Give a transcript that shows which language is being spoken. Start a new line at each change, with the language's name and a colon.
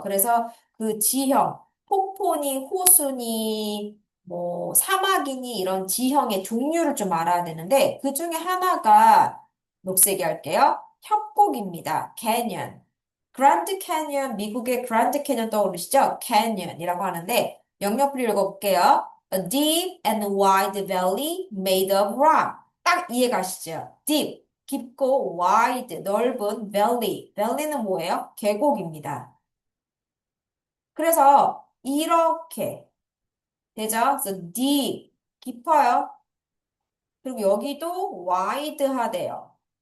Korean: 그래서 그 지형, 폭포니, 호수니, 뭐, 사막이니 이런 지형의 종류를 좀 알아야 되는데, 그 중에 하나가 녹색이 할게요. 협곡입니다. 캐년. 그란드 캐년, 미국의 그란드 캐년 떠오르시죠? 캐년이라고 하는데, 영역을 읽어볼게요.
English: A deep and wide valley made of rock.
Korean: 딱 이해가시죠? deep. 깊고 wide, 넓은 valley. valley는 뭐예요? 계곡입니다. 그래서 이렇게 되죠? 그래서 deep, 깊어요. 그리고 여기도 wide하대요.